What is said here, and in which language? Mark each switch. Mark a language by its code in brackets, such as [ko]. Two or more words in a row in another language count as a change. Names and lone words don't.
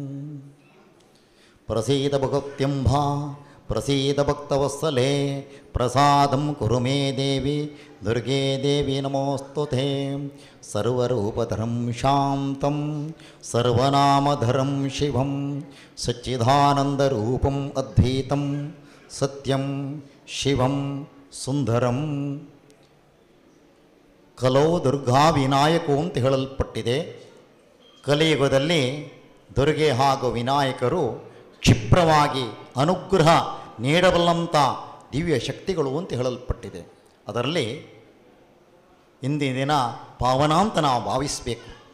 [sa] प्रसीद भगवत्यम्भा प्रसीद भक्तवत्सले प्रसादं कुरु मे देवी दुर्गे देवी नमोऽस्तु ते सर्वरूपधरं शान्तं सर्वनामधरं शिवं सच्चिदानन्दरूपम् अद्वैतं सत्यं शिवं सुंदरं ಕಲೋ ದುರ್ಗಾ ವಿನಾಯಕು [kn] ಅಂತ ಹೇಳಲ್ಪಟ್ಟಿದೆ. ಕಲಿಯುಗದಲ್ಲಿ ದುರ್ಗೆ ಹಾಗೂ ವಿನಾಯಕರು ಕ್ಷಿಪ್ರವಾಗಿ ಅನುಗ್ರಹ ನೀಡಬಲ್ಲಂಥ ದಿವ್ಯ ಶಕ್ತಿಗಳು ಅಂತ ಹೇಳಲ್ಪಟ್ಟಿದೆ. ಅದರಲ್ಲಿ ಇಂದಿನ ದಿನ ಪಾವನ ಅಂತ ನಾವು ಭಾವಿಸಬೇಕು.